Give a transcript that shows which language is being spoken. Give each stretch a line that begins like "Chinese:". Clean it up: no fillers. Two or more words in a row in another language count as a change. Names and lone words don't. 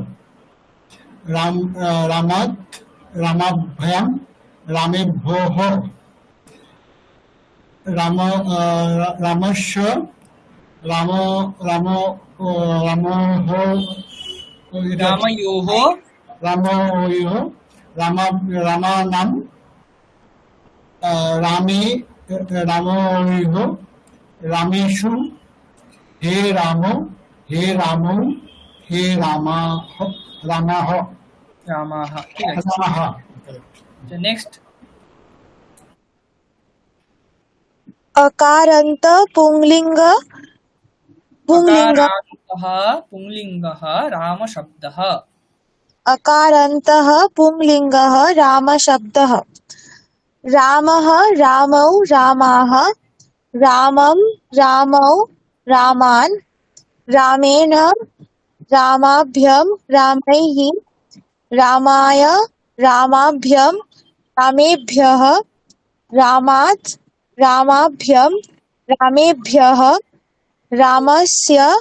Sanskrit: रामात् रामाभ्यां रामेभ्योः रामस्य रामयोः रामानां रामयोः रामेषु हे रामौ हे रामौ हे रामाः
Bangla: ঠিক আছে নেক্সট
Sanskrit: अकारान्त पुंलिंग अकारान्तः पुंलिङ्गः रामशब्दः अकारान्तः पुंलिङ्गः रामशब्दः रामः रामौ रामाः रामं रामौ रामान् रामेण रामाभ्यं रामैः रामाय रामाभ्यं रामेभ्यः रामात् रामाभ्यं रामेभ्यः रामस्य